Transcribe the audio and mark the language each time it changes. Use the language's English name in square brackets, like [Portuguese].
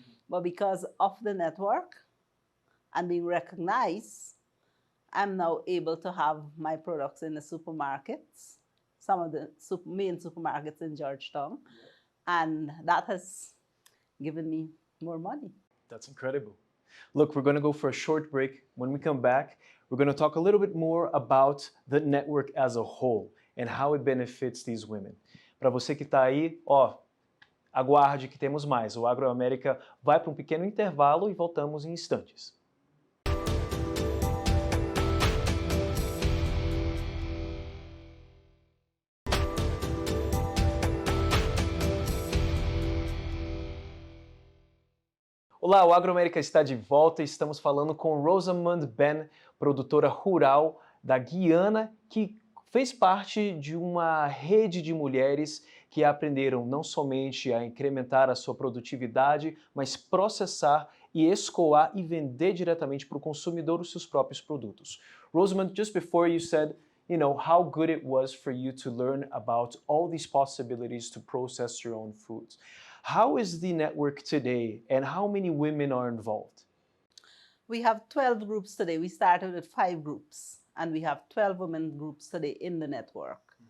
[English] But because of the network and being recognized, I'm now able to have my products in the supermarkets, some of the main supermarkets in Georgetown. And that has given me more money. That's incredible. Look, we're going to go for a short break. When we come back, we're going to talk a little bit more about the network as a whole and how it benefits these women. [Portuguese] Para você que está aí, ó, aguarde que temos mais. O Agroamérica vai para um pequeno intervalo e voltamos em instantes. Olá, o Agroamérica está de volta e estamos falando com Rosamund Ben, produtora rural da Guiana, que fez parte de uma rede de mulheres que aprenderam não somente a incrementar a sua produtividade, mas processar e escoar e vender diretamente para o consumidor os seus próprios produtos. [English] Rosamund, just before you said, how good it was for you to learn about all these possibilities to process your own foods. How is the network today and how many women are involved? We have 12 groups today. We started with 5 groups, and we have 12 women groups today in the network.